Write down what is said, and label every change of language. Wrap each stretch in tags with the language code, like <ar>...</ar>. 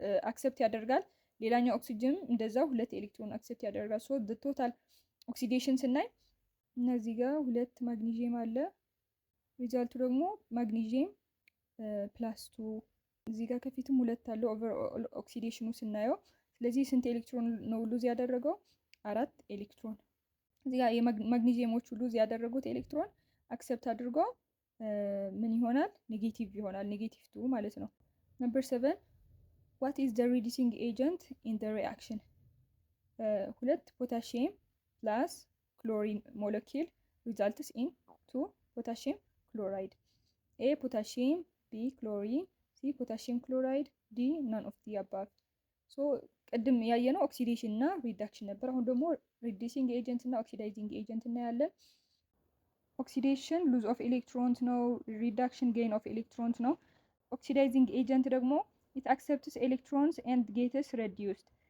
<am>አክሰፕት ያደርጋል፣ ሌላኛው ኦክሲጅን እንደዛው 2 ኤሌክትሮን አክሰፕት ያደርጋል። ሶ ዘ ቶታል ኦክሲዴሽን ስናይ እነዚህ ጋር 2 ማግኒዚየም አለ፣ ሪዛልቱ ደግሞ ማግኒዚየም +2። እዚህ ጋር ከፊትም 2 አለ ኦቨር ኦክሲዴሽኑ ስናየው። ስለዚህ ስንት ኤሌክትሮን ነው ሉዝ ያደረገው? 4 ኤሌክትሮን። እዚህ ጋር የማግኒዚየሞቹ ሉዝ ያደረጉት ኤሌክትሮን አክሰፕት አድርጎ ምን ይሆናል? ኔጌቲቭ ይሆናል። ኔጌቲቭ 2 ማለት ነው።</am> <en>ነምበር 7 what is the reducing agent in the reaction? ሁለት ፖታሺየም ፕላስ ክሎሪን ሞለኪል results in 2 potassium chloride. A potassium, B chlorine, C potassium chloride, D none of the above.</en> <am>so ቅድም ያየነው ኦክሲዴሽን እና ሪዳክሽን ነበር። አሁን ደግሞ ሪዲዩሲንግ ኤጀንት እና ኦክሲዳይዚንግ ኤጀንት እናያለን። ኦክሲዴሽን ሉዝ ኦፍ ኤሌክትሮንስ ነው። ሪዳክሽን ጌን ኦፍ ኤሌክትሮንስ ነው። ኦክሲዳይዚንግ ኤጀንት ደግሞ</am> <en>ኢት አክሰፕትስ ኤሌክትሮንስ ኤንድ ጌትስ ሬዲዩስድ።</en>